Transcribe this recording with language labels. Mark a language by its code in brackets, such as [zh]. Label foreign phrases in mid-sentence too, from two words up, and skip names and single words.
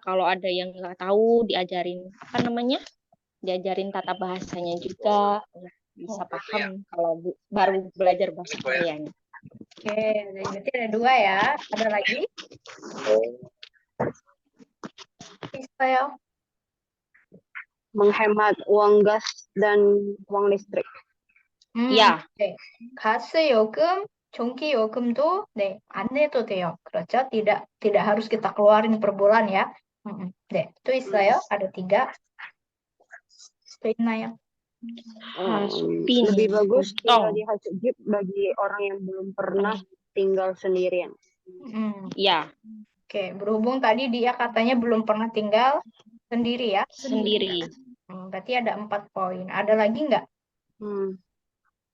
[id] Kalau ada yang nggak tahu diajarin diajarin tata bahasanya juga, bisa paham kalau baru belajar bahasa Koreanya. Oke, berarti ada 2 ya. Ada lagi? Bisa. Menghemat uang gas dan uang listrik. Ya. [ko] 네. 가스요금, 전기요금도 네, 안 내도 돼요. 그렇죠? [id] tidak harus kita keluarin per bulan ya. [ko] 네, 또 있어요? ada 3. 또 있나요? [id] Lebih bagus tinggal di Hatsujib bagi orang yang belum pernah tinggal sendirian. Ya. Oke, berhubung tadi dia katanya belum pernah tinggal sendiri ya? Sendiri. Berarti ada 4 poin. Ada lagi nggak?